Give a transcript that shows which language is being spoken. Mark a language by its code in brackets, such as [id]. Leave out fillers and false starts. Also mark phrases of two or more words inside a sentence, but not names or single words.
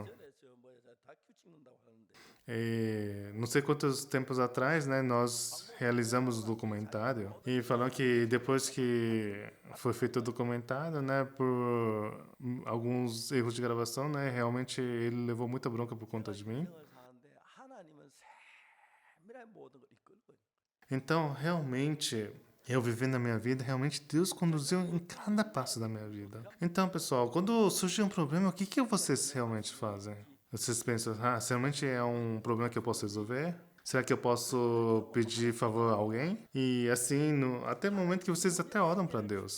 [ko] 전에 저 뭐야 저 다큐 찍는다고 하는데 [pt] E não sei quantos tempos atrás, né, nós realizamos o documentário e falou que depois que foi feito o documentário, né, por alguns erros de gravação, né, realmente ele levou muita bronca por conta de mim. [ko] 인생을 사는데 하나님은 세밀하게 모든 걸 이끌고 있는 [pt] Então, realmente, eu vivendo a minha vida, realmente Deus conduziu em cada passo da minha vida. Então, pessoal, quando surge um problema, o que vocês realmente fazem? Vocês pensam, se realmente é um problema que eu posso resolver? Será que eu posso pedir favor a alguém? E assim, até o momento que vocês até oram para Deus.